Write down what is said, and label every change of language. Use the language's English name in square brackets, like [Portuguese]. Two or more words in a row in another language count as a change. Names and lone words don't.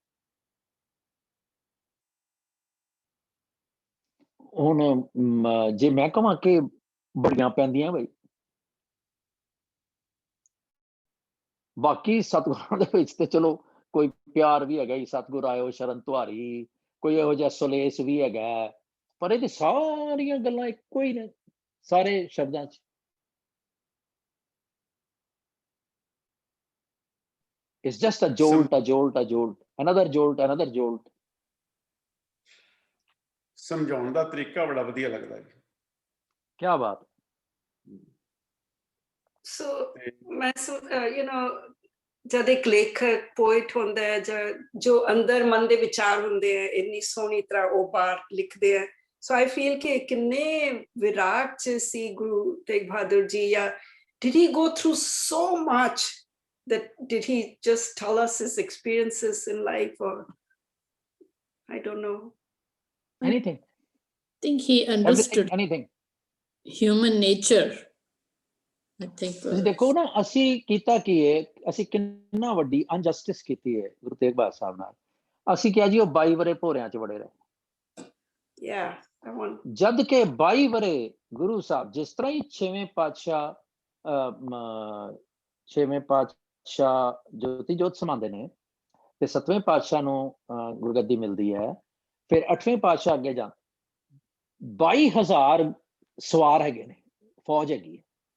[Punjabi] ਹੁਣ ਜੇ ਮੈਂ ਕਹਾਂ ਕਿ ਬੜੀਆਂ ਪੈਂਦੀਆਂ ਬਈ, ਬਾਕੀ ਸਤਿਗੁਰਾਂ ਦੇ ਵਿੱਚ ਤੇ ਚਲੋ ਕੋਈ ਪਿਆਰ ਵੀ ਹੈਗਾ, ਸਤਿਗੁਰ ਆਇਓ ਸ਼ਰਨ ਤੁਹਾਰੀ, ਕੋਈ ਇਹੋ ਜਿਹਾ ਸੁਲੇਸ ਵੀ ਹੈਗਾ, ਪਰ ਇਹਦੇ ਸਾਰੀਆਂ ਗੱਲਾਂ ਇੱਕੋ ਹੀ ਨੇ ਸਾਰੇ ਸ਼ਬਦਾਂ 'ਚ। [English] It's just a jolt, a jolt, a jolt, another jolt, another jolt. [Punjabi] ਸਮਝਾਉਣ ਦਾ ਤਰੀਕਾ ਬੜਾ ਵਧੀਆ ਲੱਗਦਾ ਜੀ। ਕੀ ਬਾਤ। ਸੋ ਮੈਂ ਜਦ ਇੱਕ ਲੇਖਕ ਪੋਇਟ ਹੁੰਦਾ ਹੈ, ਜੋ ਅੰਦਰ ਮਨ ਦੇ ਵਿਚਾਰ ਹੁੰਦੇ ਆ, ਇੰਨੀ ਸੋਹਣੀ ਤਰ੍ਹਾਂ ਉਹ ਬਾਹਰ ਲਿਖਦੇ ਆ। [English] so I feel [Punjabi] ਕਿ ਕਿੰਨੇ ਵਿਰਾਟ ਚ ਸੀ ਗੁਰੂ ਤੇਗ ਬਹਾਦਰ ਜੀ, ਜਾਂ [English] did he go through so much that did he just tell us his experiences in life, or I don't know. Anything. I think he understood anything. Human nature. I think [Punjabi] ਤੁਸੀਂ ਦੇਖੋ ਨਾ, ਅਸੀਂ ਕੀਤਾ ਕੀ ਹੈ, ਅਸੀਂ ਕਿੰਨਾ ਵੱਡੀ ਅਨਜਸਟਿਸ ਕੀਤੀ ਹੈ ਗੁਰੂ ਤੇਗ ਬਹਾਦਰ ਸਾਹਿਬ ਨਾਲ। ਅਸੀਂ ਕਿਹਾ ਜੀ ਉਹ 22 ਵਰੇ ਭੋਰਿਆਂ 'ਚ ਵੜੇ ਰਹੇ। ਜਦ ਕਿ 22 ਵਰੇ ਗੁਰੂ ਸਾਹਿਬ, ਜਿਸ ਤਰ੍ਹਾਂ ਹੀ ਛੇਵੇਂ ਪਾਤਸ਼ਾਹ ਜੋਤੀ ਜੋਤ ਸਮਾਉਂਦੇ ਨੇ ਤੇ 7ਵੇਂ ਪਾਤਸ਼ਾਹ ਨੂੰ ਗੁਰਗੱਦੀ ਮਿਲਦੀ ਹੈ, ਫਿਰ 8ਵੇਂ ਪਾਤਸ਼ਾਹ ਅੱਗੇ ਜਾਂ 22,000 ਸਵਾਰ ਹੈਗੇ ਨੇ, ਫੌਜ ਹੈਗੀ ਹੈ।